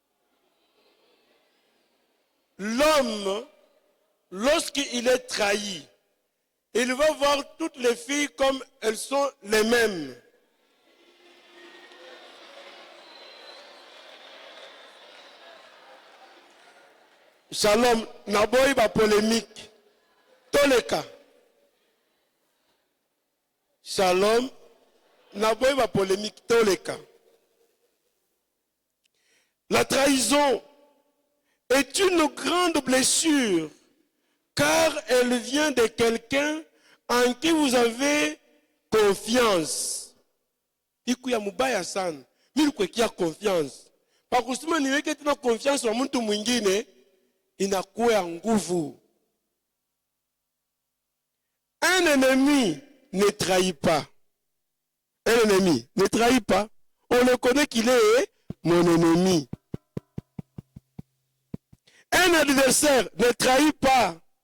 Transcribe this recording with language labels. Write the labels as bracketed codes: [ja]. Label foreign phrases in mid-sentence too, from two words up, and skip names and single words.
[fr] L'homme, lorsqu'il est trahi, il va voir toutes les filles comme elles sont les mêmes. Shalom, [ln] naboyi ba polémique. Toleka. Shalom, naboyi ba polémique. Toleka. [fr] La trahison est une grande blessure car elle vient de quelqu'un en qui vous avez confiance. [sw] Ikuya mubaya sana. Mimi kuwekea confiance. Kwa kusema niweke tena confiance wa mtu mwingine inakuwa nguvu. [fr] Un ennemi ne trahit pas. Un ennemi ne trahit pas. On le connaît qu'il est mon ennemi. Un adversaire ne trahit pas.